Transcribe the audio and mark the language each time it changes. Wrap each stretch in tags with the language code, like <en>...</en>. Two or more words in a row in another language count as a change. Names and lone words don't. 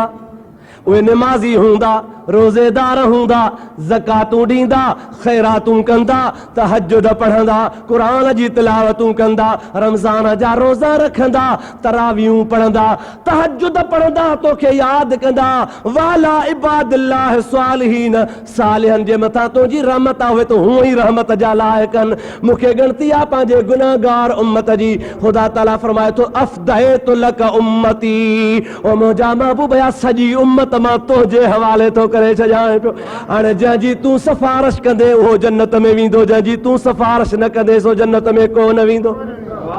<sd>उहे निमाज़ी हूंदा, रोज़ेदार हूंदा, ज़कातूं ॾींदा, ख़ैरातूं कंदा, तहज्जुद पढ़ंदा, क़ुरान जी तिलावतूं कंदा, रमज़ान जा रोज़ा रखंदा, तरावियूं पढ़ंदा, तहज्जुद पढ़ंदा, तोखे यादि कंदा।</sd> <ar>وعلى عباد الله الصالحين,</ar> <sd>सालिहनि जे मथां तुंहिंजी रहमत आहे, उहे त हूअं ई रहमत जा लाइक़ आहिनि। मूंखे ॻणती आहे पंहिंजे गुनाहगार उम्मत जी। ख़ुदा ताला फरमाए थो</sd> <ar>أفديت لك أمتي,</ar> <sd>ओ मुंहिंजा महबूब या सॼी उम्मत मां तुंहिंजे हवाले थो करे छॾियां पियो। हाणे जंहिंजी तूं सिफारिश कंदे उहो जन्नत में वेंदो, जंहिंजी तूं सिफारिश न कंदे सो जन्नत में को न वेंदो।</sd>